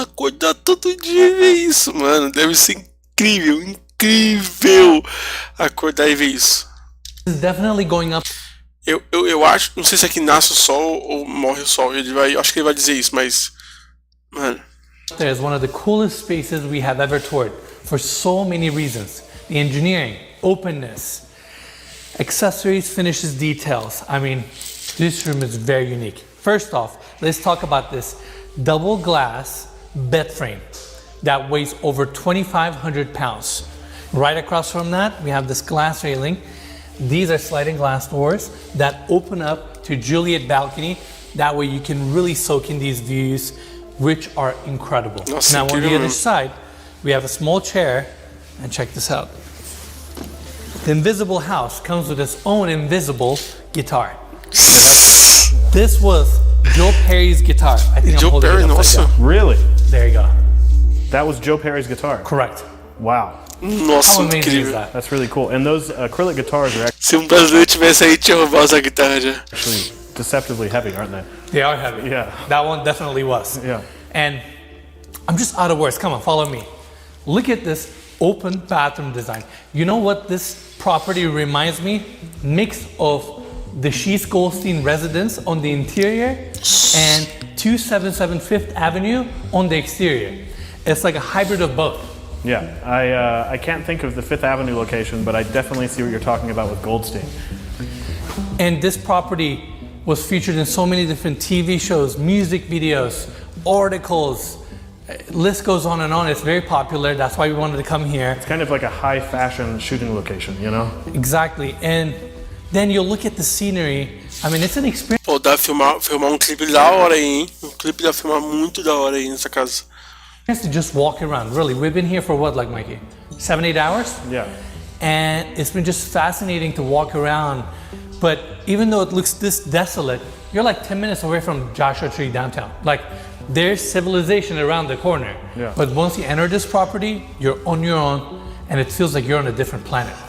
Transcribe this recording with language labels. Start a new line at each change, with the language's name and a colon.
Portuguese: Acordar todo dia e ver isso, mano! Deve ser incrível, incrível! Acordar e ver isso.
English: Definitely going up.
Portuguese: Eu acho, não sei se aqui nasce o sol ou morre o sol. Acho que ele vai dizer isso, mas, mano.
English: There's one of the coolest spaces we have ever toured for so many reasons. The engineering, openness, accessories, finishes, details. I mean, this room is very unique. First off, let's talk about this double glass bed frame that weighs over 2,500 pounds. Right across from that, we have this glass railing. These are sliding glass doors that open up to Juliet balcony. That way you can really soak in these views, which are incredible. Now on the other side, we have a small chair, and check this out. The invisible house comes with its own invisible guitar. This was Joe Perry's guitar. I think I'm holding it upside down. Really? There you go. That was Joe Perry's guitar? Correct. Wow.
Portuguese: Nossa,
English: How amazing
Portuguese: incrível.
English: is that? That's really cool. And those acrylic guitars are
Portuguese: Se brasileiro tivesse aí, tinha roubado essa guitarra já.
English: actually deceptively heavy, aren't they? They are heavy. Yeah. That one definitely was. Yeah. And I'm just out of words. Come on, follow me. Look at this open bathroom design. You know what this property reminds me? Mix of the Shees Goldstein residence on the interior and 277 Fifth Avenue on the exterior. It's like a hybrid of both. Yeah, I can't think of the Fifth Avenue location, but I definitely see what you're talking about with Goldstein. And this property was featured in so many different TV shows, music videos, articles. List goes on and on. It's very popular. That's why we wanted to come here. It's kind of like a high fashion shooting location, you know? Exactly. And then you look at the scenery. I mean, it's an experience.
Portuguese: Pô, dá pra filmar clipe da hora aí, hein? Clipe dá pra filmar muito da hora aí nessa casa.
English: To just walk around. Really, we've been here for what, like Mikey? 7-8 hours? Yeah. And it's been just fascinating to walk around. But even though it looks this desolate, you're like 10 minutes away from Joshua Tree downtown. Like, there's civilization around the corner. Yeah. But once you enter this property, you're on your own, and it feels like you're on a different planet.